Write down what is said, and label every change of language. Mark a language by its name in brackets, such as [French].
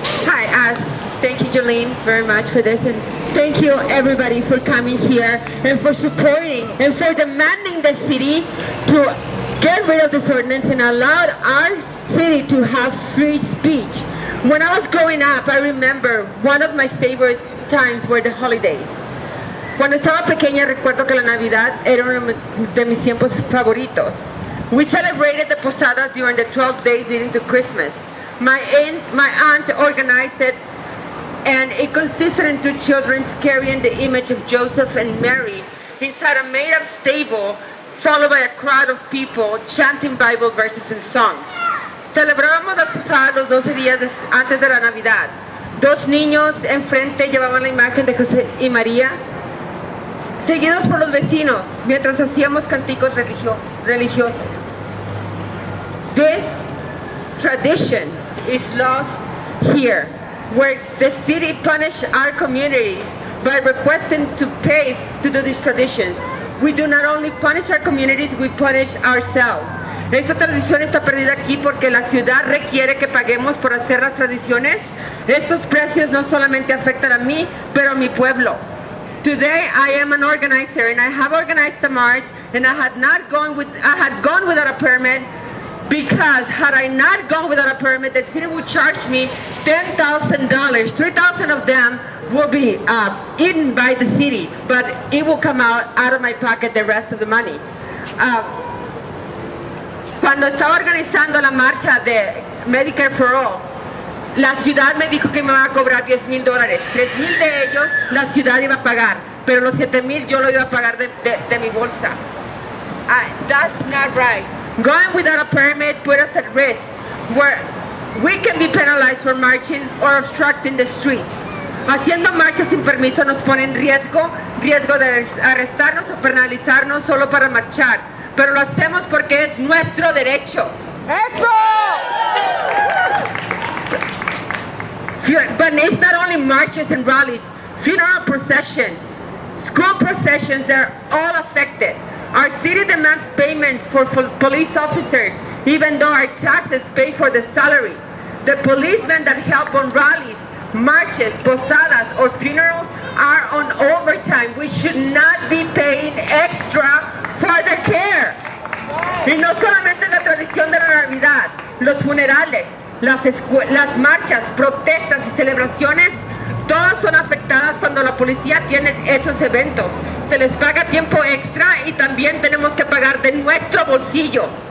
[English] Hi, thank you, Joleen, very much for this, and thank you everybody for coming here and for supporting and for demanding the city to get rid of this ordinance and allow our city to have free speech. When I was growing up, I remember one of my favorite times were the holidays. [Spanish] Cuando estaba pequeña recuerdo que la Navidad era uno de mis tiempos favoritos. [English] We celebrated the posadas during the 12 days leading to Christmas. My aunt organized it, and it consisted in two children carrying the image of Joseph and Mary inside a made-up stable, followed by a crowd of people chanting Bible verses and songs. [Spanish] Celebrábamos las posadas los 12 días antes de la Navidad. Dos niños enfrente llevaban la imagen de José y María, seguidos por los vecinos, mientras hacíamos canticos religiosos. [English] This tradition is lost here, where the city punished our communities by requesting to pay to do these traditions. We do not only punish our communities, we punish ourselves. [Spanish] Esta tradición está perdida aquí porque la ciudad requiere que paguemos por hacer las tradiciones. Estos precios no solamente afectan a mí, pero a mi pueblo. [English] Today I am an organizer, and I have organized a march, and I had gone without a permit, because had I not gone without a permit, the city would charge me $10,000. 3,000 of them will be eaten by the city, but it will come out of my pocket, the rest of the money. [Spanish] Cuando estaba organizando la marcha de Medicare for All, la ciudad me dijo que me iba a cobrar $10,000. 3,000 de ellos la ciudad iba a pagar, pero los 7,000 yo lo iba a pagar de mi bolsa. [English] That's not right. Going without a permit put us at risk, where we can be penalized for marching or obstructing the streets. [Spanish] Haciendo marchas sin permiso nos pone en riesgo de arrestarnos o penalizarnos solo para marchar, pero lo hacemos porque es nuestro derecho. ¡Eso! [English] But it's not only marches and rallies, funeral processions, school processions, they're all affected. Our city demands payments for police officers, even though our taxes pay for the salary. The policemen that help on rallies, marches, posadas, or funerals are on overtime. We should not be paying extra for their care. [Spanish] Y no solamente la tradición de la Navidad, los funerales, las marchas, protestas y celebraciones, todas son afectadas cuando la policía tiene esos eventos. Se les paga tiempo extra y también tenemos que pagar de nuestro bolsillo.